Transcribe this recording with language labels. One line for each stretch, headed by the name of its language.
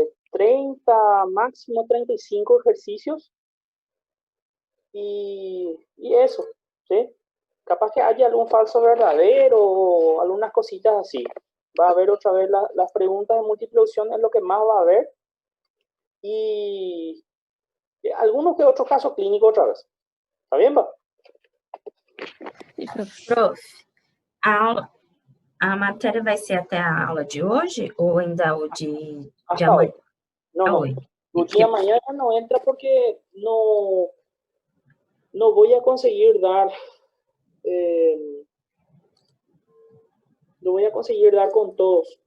Spanish: 30, máximo 35 ejercicios y eso, ¿sí? Capaz que haya algún falso verdadero o algunas cositas así. Va a haber otra vez las preguntas de múltiple opción, es lo que más va a haber. Y algunos que otros casos clínicos otra vez. ¿Está bien, va?
Portuguese: Prof, a matéria vai ser até a aula de hoje ou ainda o de
Spanish: Hasta
Portuguese: amanhã?
Spanish: hoy. No, no.
Portuguese: Oi.
Spanish: Lucía mañana no entra porque no voy a conseguir dar, no voy a conseguir dar con todos.